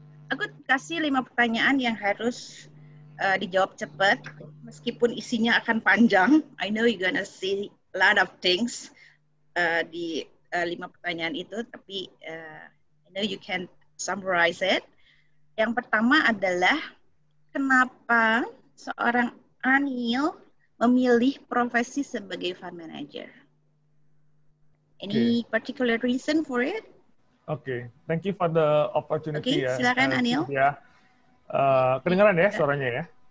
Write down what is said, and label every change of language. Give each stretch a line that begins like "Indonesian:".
Indonesian: Aku kasih 5 pertanyaan yang harus dijawab cepat, meskipun isinya akan panjang.
English: I know you're gonna see a lot of things
Indonesian: di 5 pertanyaan itu, tapi
English: I know you can summarize it.
Indonesian: Yang pertama adalah, kenapa seorang Anil memilih profesi sebagai fund manager?
English: Any particular reason for it? Oke, thank you for the opportunity.
Indonesian: Oke, silakan Anil. Ya, kedengaran ya suaranya ya?